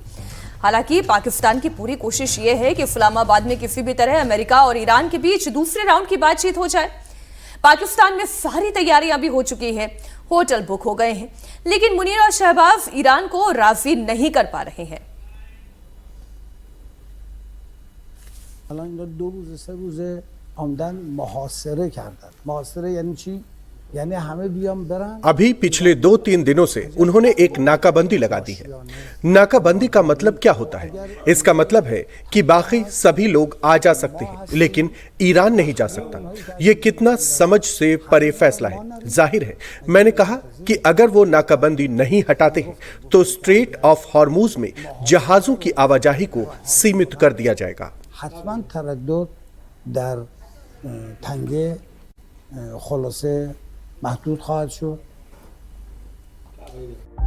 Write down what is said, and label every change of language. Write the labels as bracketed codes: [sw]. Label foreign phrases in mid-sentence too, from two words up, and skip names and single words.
[hi] हालांकि पाकिस्तान की पूरी कोशिश ये है कि इस्लामाबाद में किसी भी तरह अमेरिका और ईरान के बीच दूसरे राउंड की बातचीत हो जाए। पाकिस्तान में सारी तैयारियां भी हो चुकी हैं, होटल बुक हो गए हैं, लेकिन मुनीर और शहबाज ईरान को राजी नहीं कर पा रहे हैं। [fa] الان اینا 2 روز 3 روز آمدن محاصره کردن. محاصره یعنی چی؟ یعنی همه بیان برن [hi] अभी पिछले 2-3 दिनों से उन्होंने एक नाकाबंदी लगा दी है। नाकाबंदी का मतलब क्या होता है? इसका मतलब है कि बाकी सभी लोग आ जा सकते हैं, लेकिन ईरान नहीं जा सकता। ये कितना समझ से परे फैसला है। जाहिर है, मैंने कहा कि अगर वो नाकाबंदी नहीं हटाते हैं तो स्ट्रेट ऑफ हॉर्मुज में जहाजों की आवाजाही को सीमित कर दिया जाएगा। [fa] حتما تردد در تنگه خلاصه محدود خواهد شد